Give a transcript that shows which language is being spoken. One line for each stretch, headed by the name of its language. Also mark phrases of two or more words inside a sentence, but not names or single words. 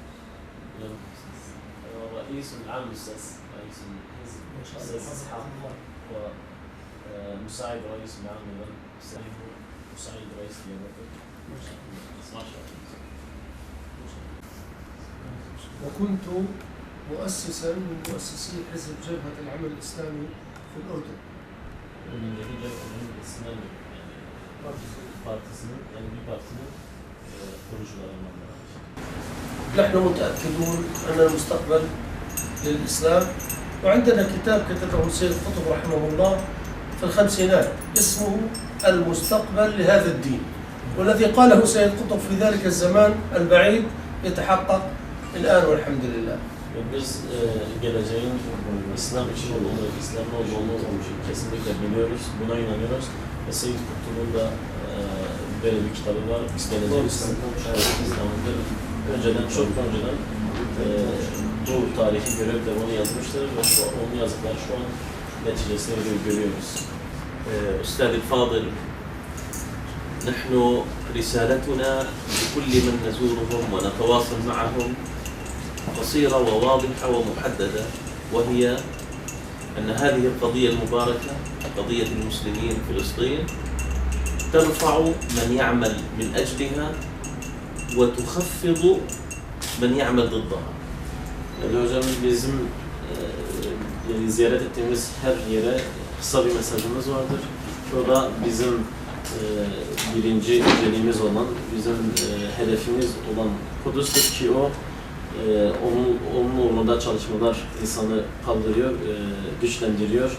Arabic: رئيس العام أستاذ رئيس الحزب أستاذ إسحاق، ومساعد رئيس العام مساعد رئيس الجامعة. وكنت مؤسسا من مؤسسي حزب جبهة العمل الإسلامي في الأردن. ومن جبهة العمل الإسلامي
Turkish: partisinin, yani bir partinin kurucularından.
Arabic: نحن متأكدون أن المستقبل للإسلام، وعندنا كتاب كتبه السيد قطب رحمه الله في الخمسينات اسمه المستقبل لهذا الدين، والذي قاله سيد قطب في ذلك الزمان البعيد يتحقق الآن والحمد لله.
Turkish: Biz geleceğin İslam için olduğunu, İslam'ın olduğunu kesinlikle biliyoruz, buna inanıyoruz. Ve Seyyid Kutlu'nun da böyle bir kitabı var, geleceğin İslam'ın önceden, çok önceden bu tarihi görüp de onu yazmıştır ve onun yazdıkları şu an neticesini görüyoruz.
Arabic: أستاذ الفاضل، نحن رسالتنا لكل من نزورهم ونتواصل معهم قصيرة وواضحة ومحددة، وهي أن هذه القضية المباركة قضية المسلمين في فلسطين ترفع من يعمل من أجلها وتخفض من يعمل ضدها.
Turkish: Yani hocam bizim ziyaret ettiğimiz her yere kısa bir mesajımız vardır. O da bizim birinci önceliğimiz olan, bizim hedefimiz olan Kudüs'tür ki o onun uğrunda çalışmalar insanı kaldırıyor, güçlendiriyor.